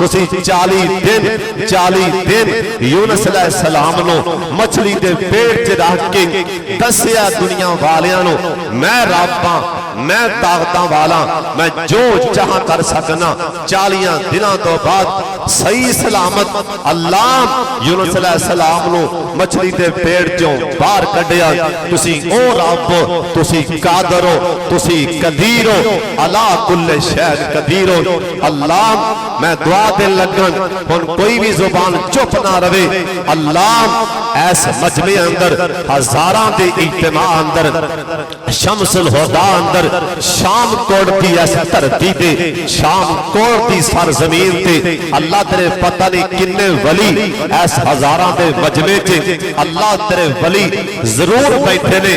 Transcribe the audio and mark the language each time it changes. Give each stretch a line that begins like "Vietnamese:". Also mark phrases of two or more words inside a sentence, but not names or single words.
Punjabi: 40 دن یونس علیہ السلام نوں مچھلی دے پیٹ چ رکھ کے دسیا دنیا والیاں نوں میں رب ہاں، میں طاقتاں والا، میں جو چاہ کر سکنا. 40 دِناں توں بعد صحیح سلامت اللہ یونس علیہ السلام نوں مچھلی دے پیٹ چوں باہر کڈھیا. تُسی او رب ہو، تُسی قادر ہو، تُسی قدیر ہو,
Arabic: على كل شيء قدير
Punjabi: हो। اللہ میں دعا دے لگن ہُن کوئی وی زبان چپ نہ رہے. اللہ ایس مجمعے اندر ہزاراں دے اجتماع اندر شمس الہدیٰ اندر شام کوٹ کی ایس دھرتی تے شام کوٹ کی سرزمین تے اللہ تیرے پتا نہیں کِنّے ولی ایس ہزاراں دے مجمعے چ اللہ تیرے ولی ضرور بیٹھے نے.